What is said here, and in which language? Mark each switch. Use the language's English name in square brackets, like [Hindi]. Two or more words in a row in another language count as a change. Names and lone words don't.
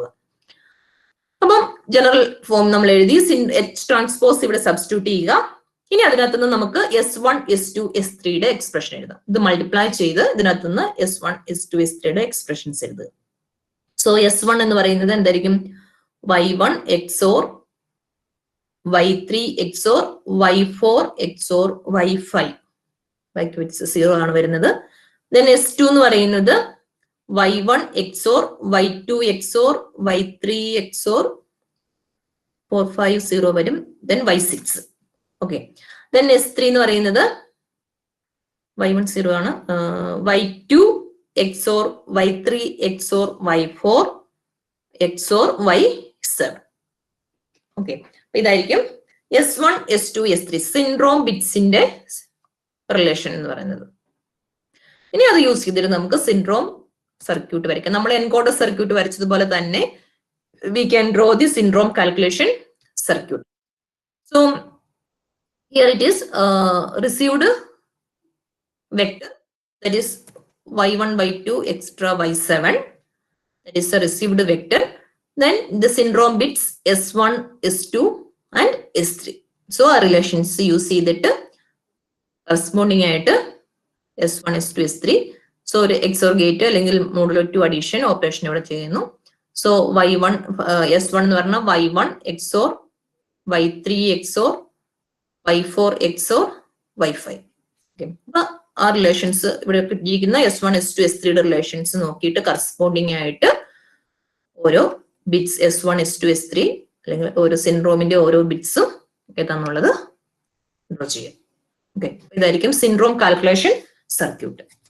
[Malayalam] അപ്പം [English] general form [Malayalam] നമ്മൾ എഴുതി. [English] H transpose [Malayalam] ഇവിടെ സബ്സ്റ്റിറ്റ്യൂട്ട് ചെയ്യുക. ഇനി അതിനകത്ത് നിന്ന് നമുക്ക് S1 S2 S3യുടെ എക്സ്പ്രഷൻ എഴുതാം. ഇത് മൾട്ടിപ്ലൈ ചെയ്ത് ഇതിനകത്ത് നിന്ന് S1 S2 S3യുടെ എക്സ്പ്രഷൻസ് എഴുതുക. സോ S1 എന്ന് പറയുന്നത് എന്തായിരിക്കും? [English] y1 XOR y3 XOR y4 XOR y5. [Malayalam] y2 0 ആണ് വരുന്നത്. ദെൻ S2 എന്ന് പറയുന്നത് [English] y1 XOR y2 XOR y3 XOR 4 5 0 [Malayalam] വരും. ദെൻ y6. ഓക്കെ, ദെൻ S3 എന്ന് പറയുന്നത് y1 0 ആണ്. [English] y2 XOR y3 XOR y4 XOR y7. [Malayalam] ഓക്കെ, ഇതായിരിക്കും S1 S2 S3 സിൻഡ്രോം ബിറ്റ്സിന്റെ റിലേഷൻ എന്ന് പറയുന്നത്. ഇനി അത് യൂസ് ചെയ്തിട്ട് നമുക്ക് [English] syndrome circuit [Malayalam] വരയ്ക്കാം. നമ്മൾ [English] encoder circuit [Malayalam] വരച്ചതുപോലെ തന്നെ [English] we can draw the syndrome calculation circuit. so here it is received vector, that is y1 y2 extra y7, that is a received vector. Then the syndrome bits S1 S2 and S3. So our relations use ചെയ്തിട്ട് corresponding ആയിട്ട് S1 S2 S3. [Malayalam] സോ ഒരു [English] XOR gate [Malayalam] അല്ലെങ്കിൽ [English] modulo 2 addition operation [Malayalam] ഇവിടെ ചെയ്യുന്നു. സോ y1 S1 എന്ന് പറഞ്ഞാൽ [English] y1 XOR y3 XOR y4 XOR y5. [Malayalam] അപ്പൊ ആ റിലേഷൻസ് ഇവിടെ കിട്ടിയിരിക്കുന്ന S1 S2 S3യുടെ റിലേഷൻസ് നോക്കിയിട്ട് കറസ്പോണ്ടിങ് ആയിട്ട് ഓരോ ബിറ്റ്സ് S1 S2 S3 അല്ലെങ്കിൽ ഓരോ സിൻഡ്രോമിന്റെ ഓരോ ബിറ്റ്സും ഏതാന്നുള്ളത് ഡ്രോ ചെയ്യാം. ഓക്കെ, ഇതായിരിക്കും [English] syndrome calculation circuit.